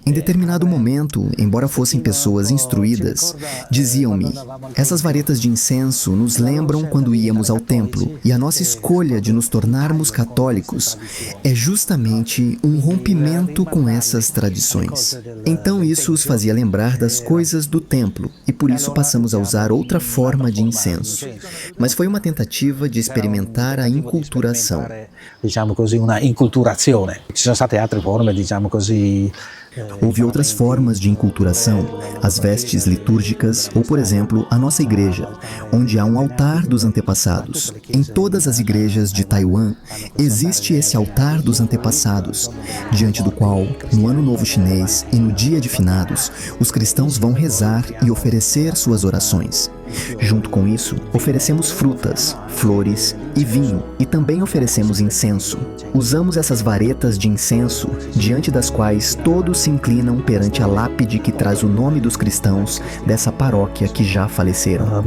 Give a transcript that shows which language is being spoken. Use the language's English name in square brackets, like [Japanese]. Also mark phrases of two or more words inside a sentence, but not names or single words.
[Portuguese] Em determinado momento, embora fossem pessoas instruídas, diziam-me: essas varetas de incenso nos lembram quando íamos ao templo, e a nossa escolha de nos tornarmos católicos é justamente um rompimento com essas tradições. Então isso os fazia lembrar das coisas do templo, e por isso passamos a usar outra forma de incenso. Mas foi uma tentativa de experimentar a inculturação. [Italian] Diciamo così, una inculturazione. Ci sono state altre forme, diciamo così. [Portuguese] Houve outras formas de inculturação, as vestes litúrgicas ou, por exemplo, a nossa igreja, onde há um altar dos antepassados. Em todas as igrejas de Taiwan, existe esse altar dos antepassados, diante do qual, no Ano Novo Chinês e no Dia de Finados, os cristãos vão rezar e oferecer suas orações. Junto com isso, oferecemos frutas, flores e vinho, e também oferecemos incenso. Usamos essas varetas de incenso, diante das quais todos se inclinam perante a lápide que traz o nome dos cristãos dessa paróquia que já faleceram.